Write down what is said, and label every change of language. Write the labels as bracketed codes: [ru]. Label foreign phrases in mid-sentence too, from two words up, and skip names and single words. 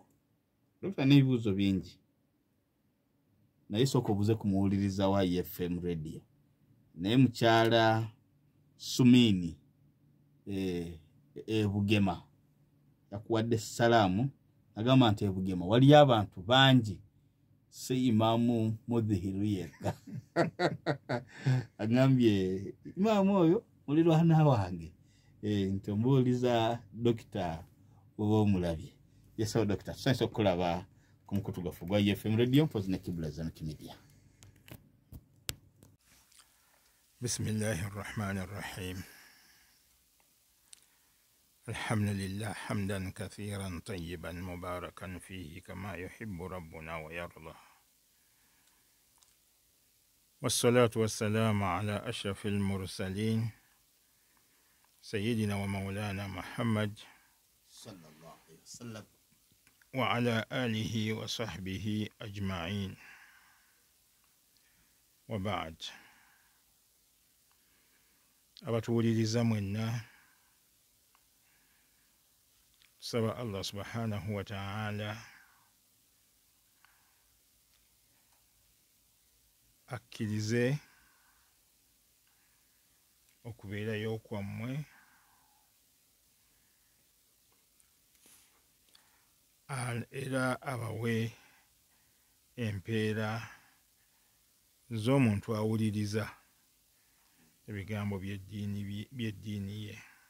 [lg] Dokita n'ebibuuzo bingi naye sooka obuze kumuwuliriza wa FM radio naye mukyala Sumini Bugema yakuwadde salaamu agamba nti Bugema waliyo abantu bangi si Imaamu Mudhihiru yekka. Agambye imaamu oyo mulirwana wange nti ombuuliza dokita oba omulabye. Yesawo dokita tusanise okulaba ku mukutu gwaffe gwa FM radio mpozi ne Kibula Islamic Media. [ar] بسم الله الرحمن الرحيم. الحمد لله حمدا كثيرا طيبا مباركا فيه كما يحب ربنا ويرضى والصلاة والسلام على أشرف المرسلين سيدنا ومولانا محمد صلى الله عليه وسلم وعلى آله وصحبه أجمعين وبعد. [lg] abatuwuliriza mwenna tusaba [ar] الله سبحانه وتعالى [lg] akkirize okubeerayo kwammwe era abawe empeera z'omuntu awuliriza ebigambo by'eddiini ye.